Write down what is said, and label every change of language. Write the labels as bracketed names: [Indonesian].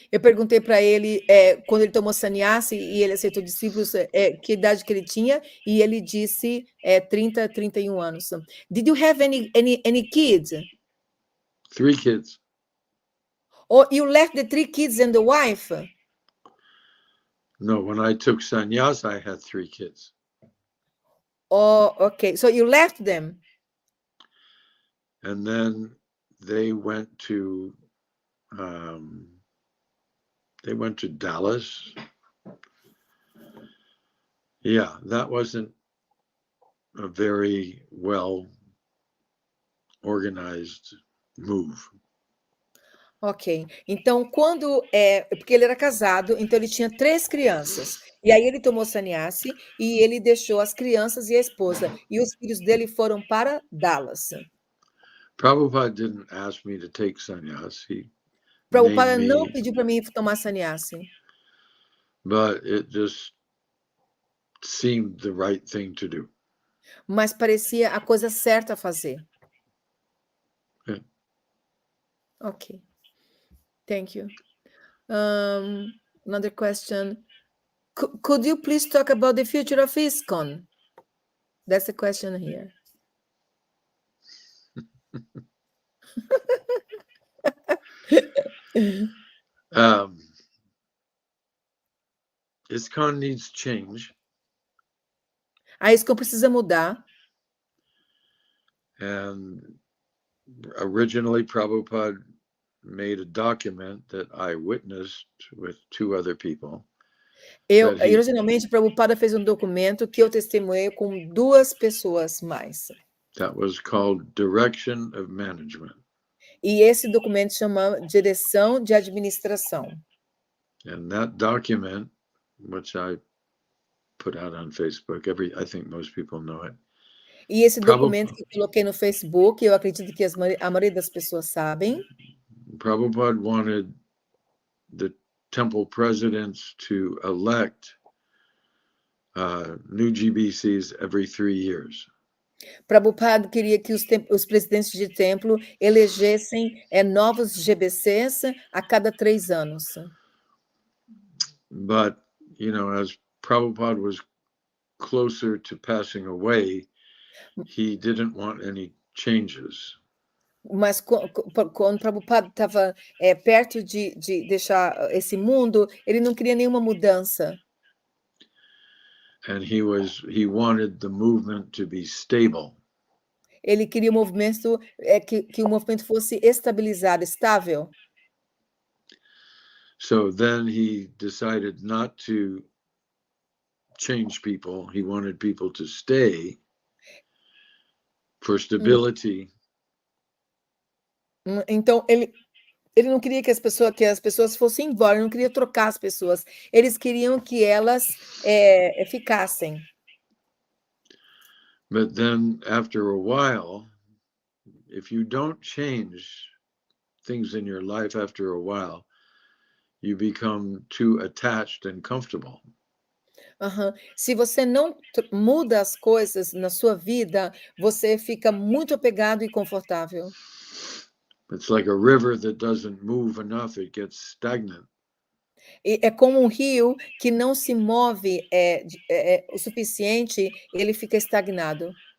[Portuguese] Eu perguntei para ele quando ele tomou sannyasi e ele aceitou discípulos, que idade que ele tinha, e ele disse 30, 31 anos. [English] Did you have any kids? 3 kids. Or you left the 3 kids and the wife? No, when I took sannyas, I had 3 kids. Oh, okay. So you left them. And then they went to Dallas. Yeah, that wasn't a very well organized move. Ok. [Portuguese] Então, porque ele era casado, então ele tinha 3 crianças. E aí ele tomou sannyasi e ele deixou as crianças e a esposa. E os filhos dele foram para Dallas. [English] Prabhupada didn't ask me to take sannyas. He Prabhupada named [Portuguese] não [English] me, [Portuguese] pediu para mim tomar sannyasi, [English] but it just seemed the right thing to do. [Portuguese] mas parecia a coisa certa a fazer. [English] Yeah. Ok. Thank you. Another question. Could you please talk about the future of ISKCON? That's the question here. ISKCON needs change. [Portuguese] A ISKCON precisa mudar. [English] And originally, Prabhupada made a document that I witnessed with 2 other people. [Portuguese] Originalmente, Prabhupada fez um documento que eu testemunhei com 2 pessoas mais. [English] That was called Direction of Management. [Portuguese] E esse documento chama Direção de Administração. [English] And that document, which I put out on Facebook, I think most people know it. [Portuguese] E esse documento que eu coloquei no Facebook, eu acredito que a maioria das pessoas sabem. [English] Prabhupada wanted the temple presidents to elect new GBCs every 3 years. [Portuguese] Prabhupada queria que os presidentes de templo elegessem novos GBCs a cada 3 anos. [English] But, as Prabhupada was closer to passing away, he didn't want any changes. [Portuguese] Mas quando Prabhupada estava perto de deixar esse mundo, ele não queria nenhuma mudança. [English] And he wanted the movement to be stable. [Portuguese] Ele queria o movimento que o movimento fosse estabilizado, estável. [English] So then he decided not to change people. He wanted people to stay for stability. [Portuguese] Então ele não queria que as pessoas fossem embora, ele não queria trocar as pessoas. Eles queriam que elas ficassem. [English] But then after a while, if you don't change things in your life after a while, you become too attached and comfortable. [Portuguese] Se você não muda as coisas na sua vida, você fica muito apegado e confortável. [English] It's like a river that doesn't move enough, it gets stagnant. [Portuguese] É como um rio que não se move o suficiente, ele fica estagnado.